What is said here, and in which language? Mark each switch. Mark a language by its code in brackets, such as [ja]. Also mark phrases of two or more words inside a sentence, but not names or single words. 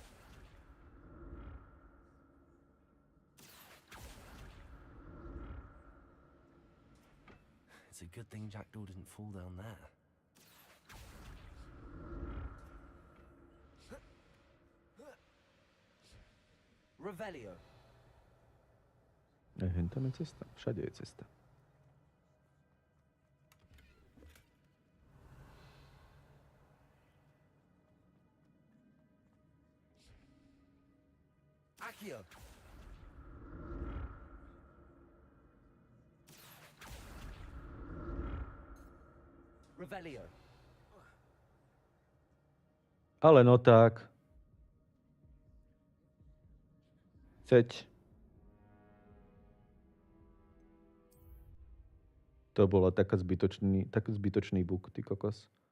[en] It's a good thing Jackdaw didn't fall down there. [sk] Revelio. Tam je cesta. Všade je cesta. Accio. Revelio. Ale no tak. Ceď. To bolo taký zbytočný bug, ty kokos.